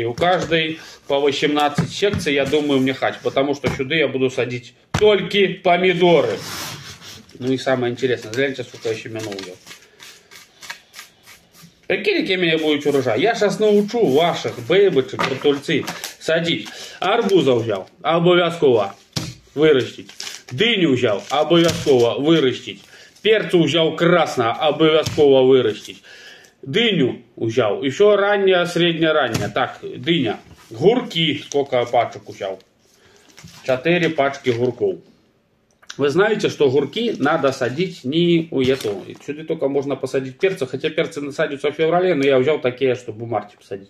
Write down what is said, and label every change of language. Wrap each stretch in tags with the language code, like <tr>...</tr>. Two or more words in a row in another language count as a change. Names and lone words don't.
<ru>У каждой по 18 секций, я думаю, мне хватит. Потому что сюда я буду садить только помидоры. Ну и самое интересное, гляньте, сколько я семена взял. Какие меня будет урожай? Я сейчас научу ваших бейбочек, протульців садить.</ru> <uk>Арбуза взяв, обов'язково виростить. Диню взяв, обов'язково виростить. Перцу взяв красного, обов'язково виростить. Диню взяв,</uk> <ru>еще ранняя, средняя, ранняя. Так, диня. Гурки, сколько пачек взяв? 4 пачки гурков. Вы знаете, что гурки надо садить не у этого. Сюда только можно посадить перцы, хотя перцы насадятся в феврале, но я взял такие, чтобы в марте посадить.</ru>